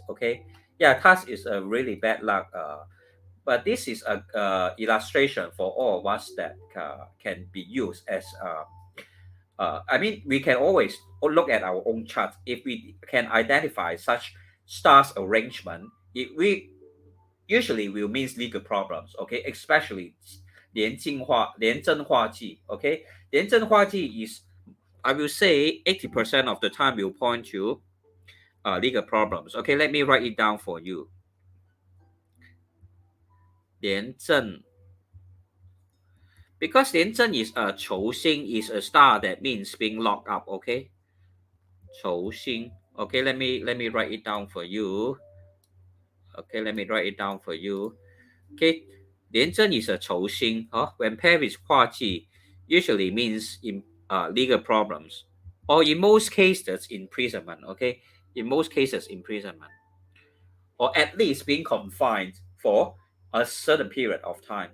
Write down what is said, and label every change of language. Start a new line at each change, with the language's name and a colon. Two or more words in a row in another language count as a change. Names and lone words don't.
English: Okay, yeah, that is a really bad luck. But this is a illustration for all of us that can be used as I mean, we can always look at our own chart. If we can identify such stars arrangement, it we usually will means legal problems. Okay, especially
Chinese: 廉政化忌.
English: Okay,
Chinese: 廉政化忌
English: is, I will say, 80% of the time will point to legal problems. Okay, let me write it down for you. 廉政, because 廉政 is a 囚星, is a star that means being locked up. Okay, 囚星. Okay, let me write it down for you. Okay, let me write it down for you. Okay, 廉政 is a 囚星. When paired with 化忌, usually means in legal problems, or in most cases imprisonment. Okay, in most cases imprisonment, or at least being confined for a certain period of time.